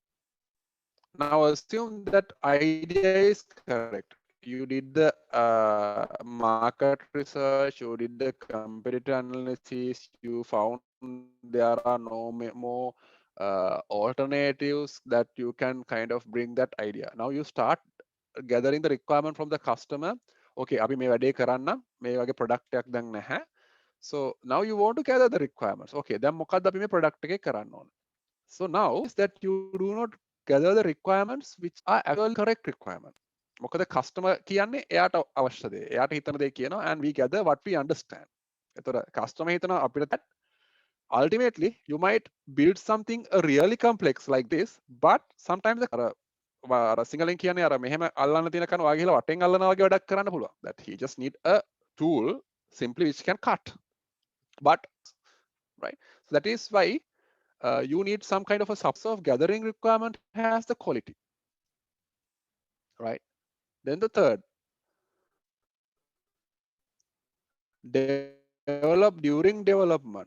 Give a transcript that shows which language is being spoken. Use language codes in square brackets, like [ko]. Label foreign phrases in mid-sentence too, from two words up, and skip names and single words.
[en] Now assume that idea is correct. You did the market research, you did the competitor analysis, you found there are no more alternatives that you can kind of bring that idea. Now you start gathering the requirement from the customer. [si] Okay, අපි මේ වැඩේ කරන්න මේ වගේ product එකක් දැන් නැහැ. [en] So now you want to gather the requirements. [si] Okay, දැන් මොකක්ද අපි මේ product එකේ කරන්න ඕන? [en] So now is that you do not gather the requirements which are actually correct requirement. [si] මොකද customer කියන්නේ එයාට අවශ්‍ය දේ. එයාට හිතන දේ කියනවා [en] and we gather what we understand. [si] එතකොට customer හිතනවා අපිට [en] that ultimately you might build something really complex like this, but sometimes [si] අර සිංහලෙන් කියන්නේ අර මෙහෙම අල්ලන්න තියෙන කන ඔයා ගිහලා වටෙන් අල්ලනවා වගේ වැඩක් කරන්න පුළුවන්. [en] That he just need a tool simply which can cut. But right. So that is why you need some kind of a subset of gathering requirement has the quality. right? Then the third, develop during development.